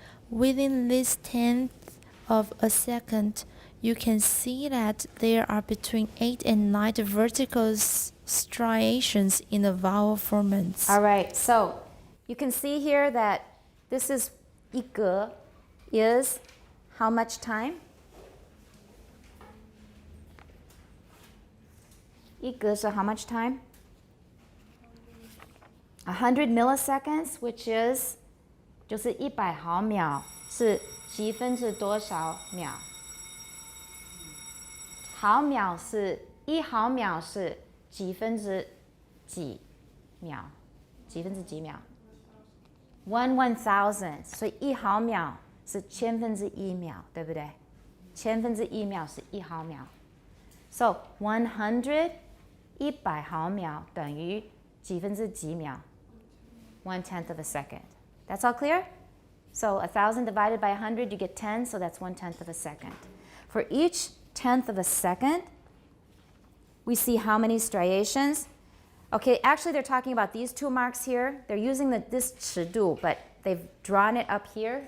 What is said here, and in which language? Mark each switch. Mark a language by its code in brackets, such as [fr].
[en] Within this tenth of a second, you can see that there are between 8 and 9 vertical striations in the vowel formants. All right, so you can see here that this is 一格 is how much time? 一格 is how much time? 100 milliseconds, which is [zh] 就是100毫秒是几分之多少秒？毫秒是1毫秒是几分之几秒？几分之几秒？1/1000，所以1毫秒是千分之1秒，对不对？千分之1秒是1毫秒。 [en] So 100 [zh] 100毫秒等于几分之几秒 [en] 1/10 of a second. That's all clear? So 1,000 divided by 100, you get 10, so that's 1/10 of a second. For each tenth of a second, we see how many striations. Okay, actually they're talking about these two marks here. They're using this 尺度, but they've drawn it up here.